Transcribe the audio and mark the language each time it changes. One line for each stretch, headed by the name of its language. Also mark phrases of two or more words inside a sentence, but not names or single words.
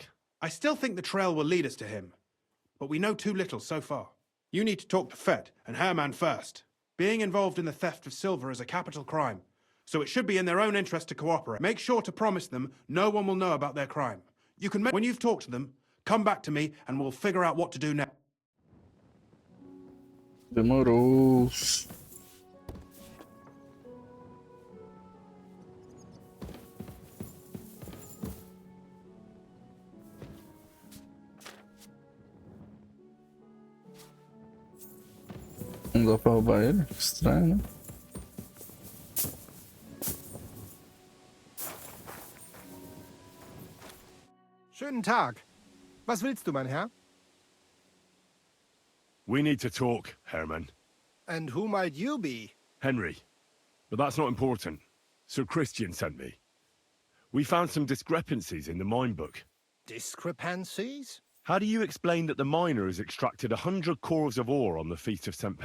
English: I still think the trail will lead us to him, but we know too little so far. You need to talk to Fett and Herman first. Being involved in the theft of silver is a capital crime, so it should be in their own interest to cooperate. Make sure to promise them no one will know about their crime. You can when you've talked to them, come back to me and we'll figure out what to do next.
Portuguese: Demorou. Não dá pra roubar ele? Que estranho, né?
German: Schönen Tag. Was willst du, mein Herr?
English: We need to talk, Herman. And who might you be? Henry. But that's not important. Sir Christian sent me. We found some discrepancies in the mine book. Discrepancies? How do you explain that the miner has extracted 100 cores of ore on the Feast of St.